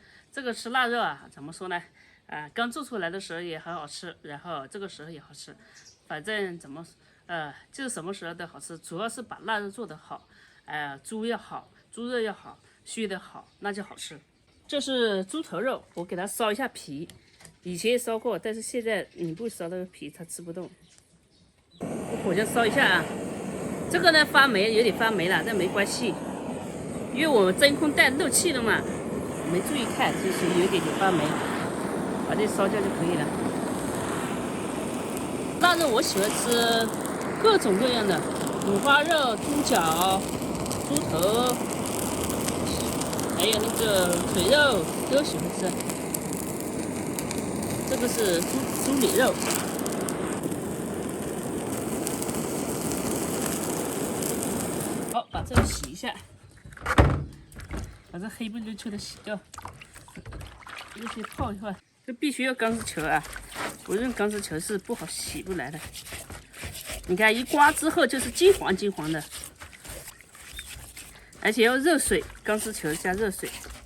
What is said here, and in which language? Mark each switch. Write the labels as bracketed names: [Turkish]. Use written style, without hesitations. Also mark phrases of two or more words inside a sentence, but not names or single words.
[Chinese] 這個吃臘肉啊，怎麼說呢？剛做出來的時候也很好吃，然後這個時候也好吃，反正就是什麼時候都好吃，主要是把臘肉做得好，豬要好，豬肉要好，熏得好，那就好吃。這是豬頭肉，我給它燒一下皮，以前也燒過，但是現在你不燒那個皮，它吃不動。我火先燒一下啊，這個呢發霉，有點發霉了，但沒關係，因為我們真空袋漏氣了嘛，沒注意看，就是有點發霉，把這燒掉就可以了。臘肉我喜歡吃各種各樣的，五花肉、豬腳、豬頭，還有那個腿肉都喜歡吃。這個是豬里肉。好，把這個洗一下，把這黑不溜秋的洗掉，热水泡一会儿。这必須要鋼絲球啊，不用鋼絲球是不好洗不來的。你看一刮之後就是金黃金黃的，而且要熱水，鋼絲球加熱水。